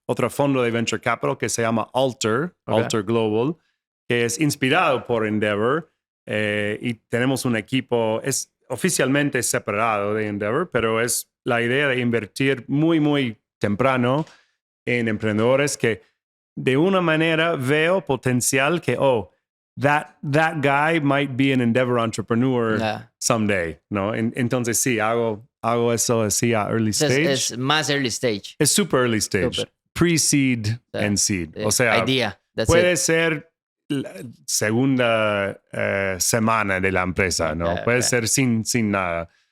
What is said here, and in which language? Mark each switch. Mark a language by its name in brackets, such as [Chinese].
[Spanish] fondo de venture capital que se llama Alter Global, que es inspirado por Endeavor y tenemos un equipo, es oficialmente separado de Endeavor, pero es la idea de invertir muy, muy temprano en emprendedores que de una manera veo potencial que, [English] that guy might be an Endeavor entrepreneur [Spanish] Ya. [English] someday, ¿no? [Spanish] Entonces sí, hago eso así a early stage. Es más early stage. Es super early stage. Super. [English] Pre-seed and seed. [Spanish] O sea, [English] idea. That's [Spanish] puede [English] it. [Spanish] ser la segunda semana de la empresa, ¿no? [English] Okay, [Spanish] Puede [English] okay. [Spanish] ser sin nada.